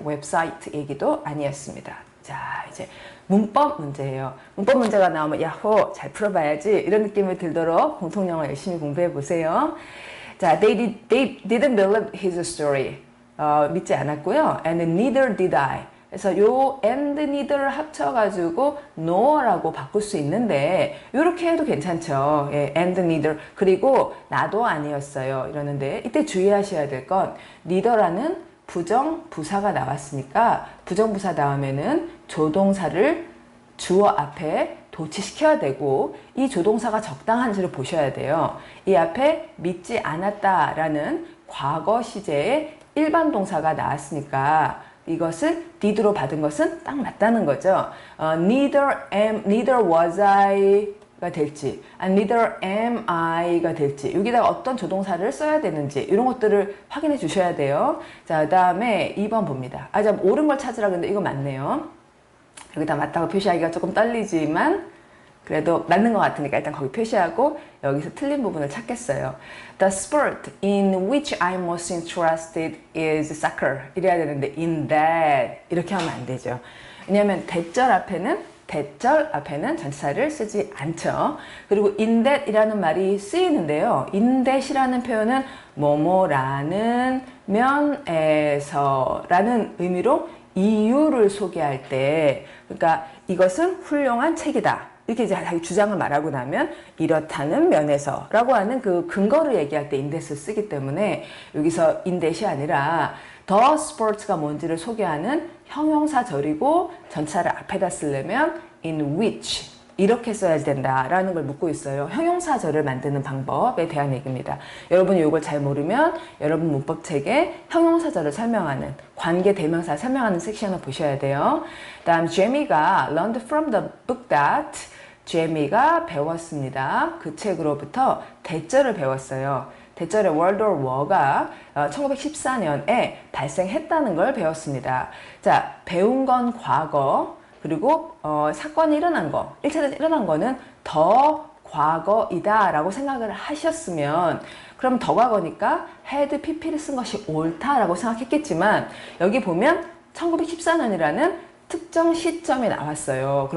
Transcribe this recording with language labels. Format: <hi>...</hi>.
<ko>웹사이트 얘기도 아니었습니다. 자, 이제 문법 문제예요. 문법 문제가 나오면 야호 잘 풀어봐야지 이런 느낌이 들도록 공통영어 열심히 공부해 보세요.</ko> <en>자, they didn't believe his story.</en> <ko>믿지 않았고요.</ko> <en>And neither did I.</en> <ko>그래서 요 and neither를 합쳐가지고 nor라고 바꿀 수 있는데 이렇게 해도 괜찮죠.</ko> <en>예, and neither.</en> <ko>그리고 나도 아니었어요. 이러는데 이때 주의하셔야 될 건 neither라는 부정부사가 나왔으니까 부정부사 다음에는 조동사를 주어 앞에 도치시켜야 되고 이 조동사가 적당한지를 보셔야 돼요. 이 앞에 믿지 않았다라는 과거 시제의 일반 동사가 나왔으니까 이것을 did로 받은 것은 딱 맞다는 거죠. neither was I가 될지, neither am I가 될지, 여기다가 어떤 조동사를 써야 되는지 이런 것들을 확인해 주셔야 돼요. 자, 그 다음에 2번 봅니다. 참 옳은 걸 찾으라 그랬는데 이거 맞네요. 여기다 맞다고 표시하기가 조금 떨리지만 그래도 맞는 것 같으니까 일단 거기 표시하고 여기서 틀린 부분을 찾겠어요.</ko> <en>The sport in which I'm most interested is soccer.</en> <ko>이래야 되는데 in that 이렇게 하면 안 되죠. 왜냐하면 대절 앞에는 전치사를 쓰지 않죠. 그리고 in that 이라는 말이 쓰이는데요. in that이라는 표현은 뭐뭐라는 면에서 라는 의미로 이유를 소개할 때 그러니까 이것은 훌륭한 책이다. 이렇게 이제 자기 주장을 말하고 나면 이렇다는 면에서 라고 하는 그 근거를 얘기할 때 인데스를 쓰기 때문에 여기서 인데시 아니라 the sports가 뭔지를 소개하는 형용사절이고 전치사를 앞에다 쓰려면 in which 이렇게 써야 된다라는 걸 묻고 있어요. 형용사절을 만드는 방법에 대한 얘기입니다. 여러분이 이걸 잘 모르면 여러분 문법책에 형용사절을 설명하는 관계 대명사 설명하는 섹션을 보셔야 돼요.</ko> <en>다음 Jamie가 learned from the book that</en> <ko>제미가 배웠습니다. 그 책으로부터 대절을 배웠어요. 대절의 World War War가 1914년에 발생했다는 걸 배웠습니다. 자, 배운 건 과거, 그리고 사건이 일어난 거, 1차 대전이 일어난 거는 더 과거이다 라고 생각을 하셨으면 그럼 더 과거니까 had pp를 쓴 것이 옳다라고 생각했겠지만 여기 보면 1914년이라는 특정 시점이 나왔어요.</ko>